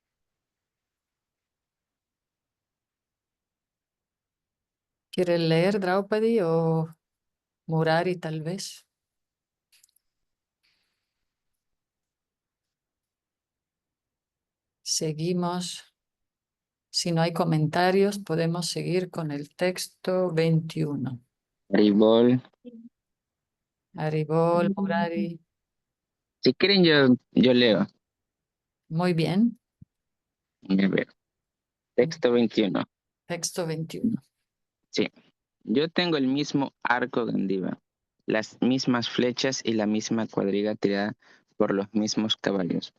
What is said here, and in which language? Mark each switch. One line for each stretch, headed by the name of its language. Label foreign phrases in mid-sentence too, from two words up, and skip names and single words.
Spanish: ¿Quieres leer, Draupadi, o Murari tal vez? Seguimos. Si no hay comentarios, podemos seguir con el texto 21. Haribol. Haribol, Murari. Si quieren, yo leo. Muy bien. A ver, texto 21. Texto 21. Sí. Yo tengo el mismo arco Gandiva, las mismas flechas y la misma cuadriga tirada por los mismos caballos.